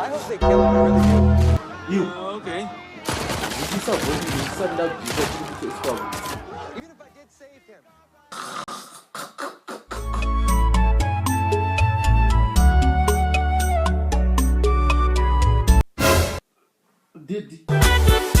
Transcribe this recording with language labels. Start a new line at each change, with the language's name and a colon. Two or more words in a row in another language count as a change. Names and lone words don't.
English: say kill him. I really do. You. Okay.
Filipino: Hindi sa buhay, minsan lang dito sa Islam.
English: Even if I did save him. Did